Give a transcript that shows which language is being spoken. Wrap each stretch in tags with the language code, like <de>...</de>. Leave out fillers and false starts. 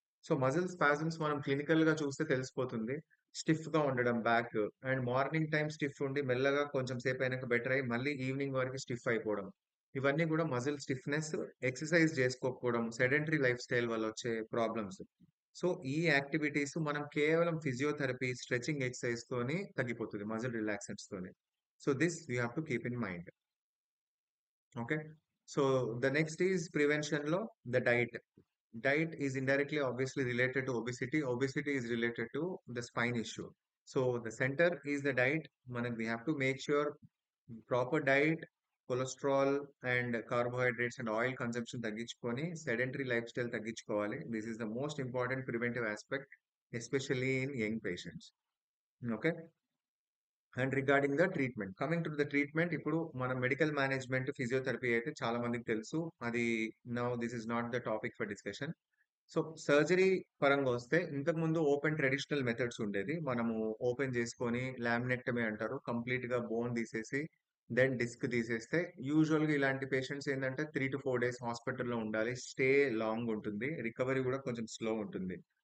<te>So, muscle spasms మనం క్లినికల్‌గా చూస్తే తెలిసిపోతుంది. స్టిఫ్‌గా ఉండడం back and morning time stiff ఉండి మెల్లగా కొంచెం సేపు అయినాక బెటర్ అయ్యి మళ్ళీ ఈవినింగ్ వరకు స్టిఫ్ అయిపోవడం. ఇవన్నీ కూడా muscle stiffness, exercise చేసుకోకపోవడం, sedentary life style వల్ల వచ్చే ప్రాబ్లమ్స్. సో, ఈ యాక్టివిటీస్ మనం కేవలం ఫిజియోథెరపీ, స్ట్రెచింగ్ ఎక్సర్‌సైజ్‌తోని తగ్గిపోతది. Muscle రిలాక్సెంట్స్‌తోని.</te> <en>So this you have to keep in mind. Okay. So the next is prevention law, the diet. Diet is indirectly obviously related to obesity. Obesity is related to the spine issue. So the center is the diet. We have to make sure proper diet, cholesterol and carbohydrates and oil consumption</en> <te>తగ్గించుకొని</te> <en>sedentary lifestyle</en> <te>తగ్గించుకోవాలి.</te> <en>This is the most important preventive aspect, especially in young patients. Okay. And regarding the treatment, coming to the treatment, ఇప్పుడు మన medical management physiotherapy</en> <te>అయితే చాలా మందికి తెలుసు.</te> <en>అది now this is not the topic for discussion. So</en> <te>surgery పరంగా వస్తే ఇంతకు ముందు ఓపెన్ ట్రెడిషనల్ మెథడ్స్ ఉండేది. మనము ఓపెన్ చేసుకొని లామినెక్టమీ అంటారు, కంప్లీట్ గా బోన్ తీసేసి దెన్ డిస్క్ తీసేస్తే యూజువల్ గా ఇలాంటి పేషెంట్స్ ఏంటంటే 3 to 4 days హాస్పిటల్లో ఉండాలి, స్టే లాంగ్ ఉంటుంది, రికవరీ కూడా కొంచెం స్లో ఉంటుంది.</te>